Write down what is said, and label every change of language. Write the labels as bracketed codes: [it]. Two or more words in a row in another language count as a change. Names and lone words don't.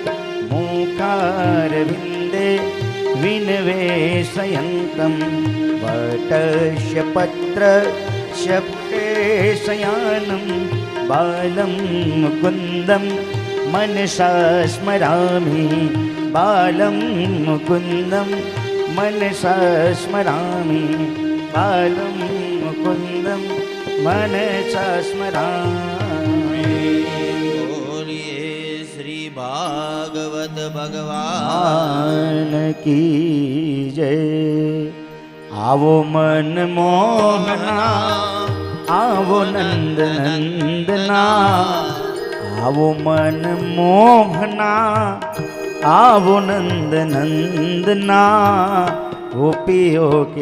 [sa] मूकारविन्दे विनिवेशयन्तं वटस्य पत्रस्य प्रेषयानं बालं मुकुन्दं मनसा स्मरामि बालं मुकुन्दं मनसा स्मरामि बालं मुकुन्दं मनसा स्मरामि। [hi] बोलिए श्री भागवत भगवान भगवान की जय। आवो मन मोहना आवो नंद नंदना आवो मन मोहना आवो नंद नंदना गोपियों के